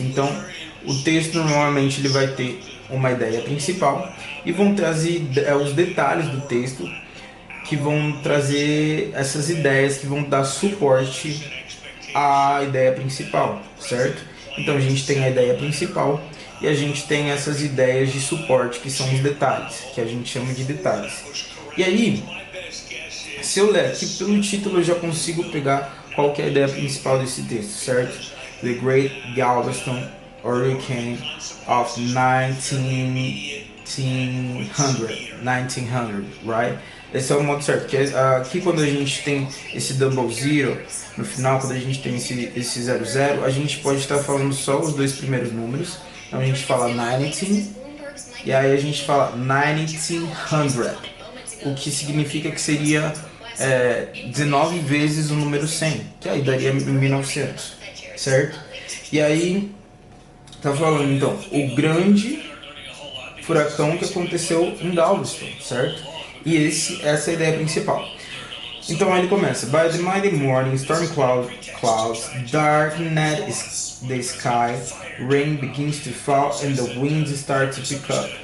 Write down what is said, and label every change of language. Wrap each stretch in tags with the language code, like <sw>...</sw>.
<pt>Então, o texto normalmente ele vai ter uma ideia principal e vão trazer os detalhes do texto que vão trazer essas ideias que vão dar suporte à ideia principal, certo? Então a gente tem a ideia principal e a gente tem essas ideias de suporte que são os detalhes, que a gente chama de detalhes. E aí, se eu ler aqui pelo título eu já consigo pegar qual que é a ideia principal desse texto, certo?</pt> <en>The Great Galveston Hurricane of 1900, right?</en> <pt>Esse é o modo certo, que aqui quando a gente tem esse double zero, no final quando a gente tem esse 00, a gente pode estar falando só os dois primeiros números. Então a gente fala 19, E aí a gente fala 1900, o que significa que seria 19 vezes o número 100, que aí daria 1900, certo? E aí tá falando então o grande furacão que aconteceu em Galveston, certo? E essa é a ideia principal. Então aí ele começa:</pt> <en>By the mighty morning, storm clouds darkened the sky, rain begins to fall and the winds start to pick up.</en>